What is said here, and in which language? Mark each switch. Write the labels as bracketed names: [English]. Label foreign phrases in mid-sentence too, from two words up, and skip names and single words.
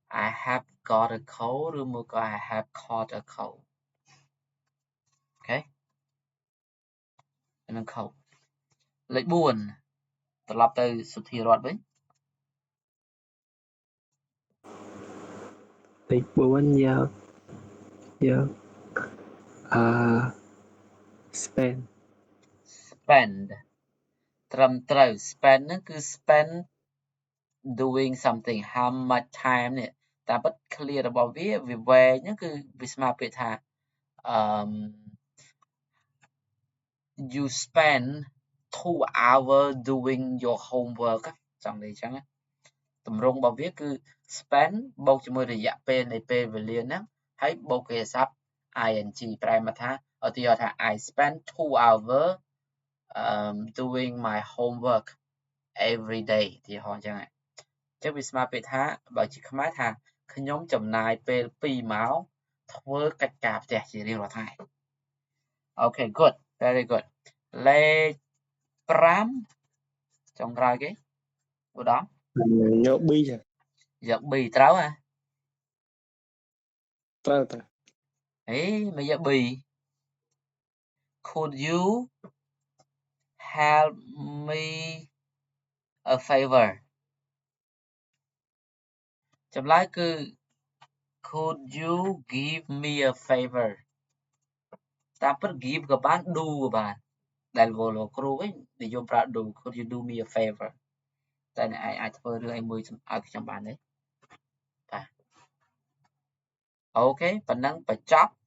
[English] I have got a cold [Khmer] ឬមួយក៏ [English] I have caught a cold [Khmer] អូខេនឹង cold លេខ 4 ត្រឡប់ទៅសុធារតវិញ លេខ 4 យកspend ត្រឹមត្រូវ spend ហ្នឹងគឺ [English] spend doing something how much time [Khmer] នេះតាមពិត clear របស់វាវែងហ្នឹងគឺវាស្មើពាក្យថា [English] you spend 2 hours doing your homework [Khmer] ចង់និយាយអញ្ចឹងតម្រងរបស់វាគឺ spend បូកជាមួយរយៈពេលនៃពេល វេលាហ្នឹងហើយបូកគ្រាសព្ទ ing ប្រែមកថាឧទាហរណ៍ថា [English] I spend 2 hours doing my homework every day [Khmer] ឧទាហរណ៍អញ្ចឹងវាស្មើពាក្យថាបើជាខ្មែរថាខ្ញុំចំណាយពេល2ម៉ោងធ្វើកិច្ចការផ្ទះជារៀងរាល់ថ្ងៃអូខេ [English] good very good [Khmer] លេខ 5 ចុងក្រោយគេឧត្តម យក B ចា យក B ត្រូវហ៎ ត្រូវ អេមកយក B [English] could you help me a favor [Khmer] ចម្លើយគឺ [English] could you give me a favor [Khmer] តាមពិត give ក៏បាន do ក៏បានដែលលោកគ្រូវិញនិយមប្រើ [English] do could you do me a favor [Khmer] តែអ្នកឯងអាចធ្វើរឿងអីមួយឲ្យខ្ញុំបានទេបាទអូខេប៉ុណ្ណឹងបញ្ចប់